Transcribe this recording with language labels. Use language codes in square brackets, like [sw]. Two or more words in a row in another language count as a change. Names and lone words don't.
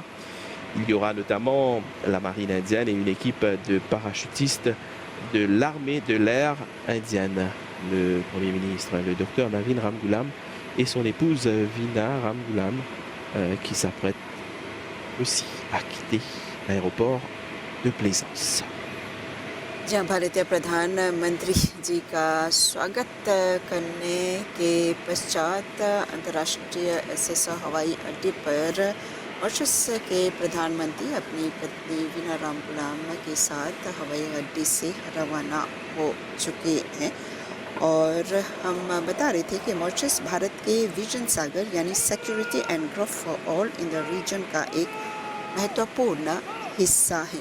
[fr] Il y aura notamment la marine indienne et une équipe de parachutistes de l'armée de l'air indienne. Le Premier ministre, le docteur Navin Ramgoolam, et son épouse Veena Ramgoolam, qui s'apprête aussi à quitter l'aéroport de Plaisance. [hi] जहाँ भारतीय प्रधानमंत्री जी का स्वागत करने के पश्चात अंतर्राष्ट्रीय एसएस हवाई अड्डे पर मॉरिशस के प्रधानमंत्री अपनी पत्नी वीना रामगुलाम के साथ हवाई अड्डे से रवाना हो चुके हैं और हम बता रहे थे कि मॉरिशस भारत के विजन सागर यानी [en] security and growth for all in the region [hi] का एक महत्वपूर्ण हिस्सा है।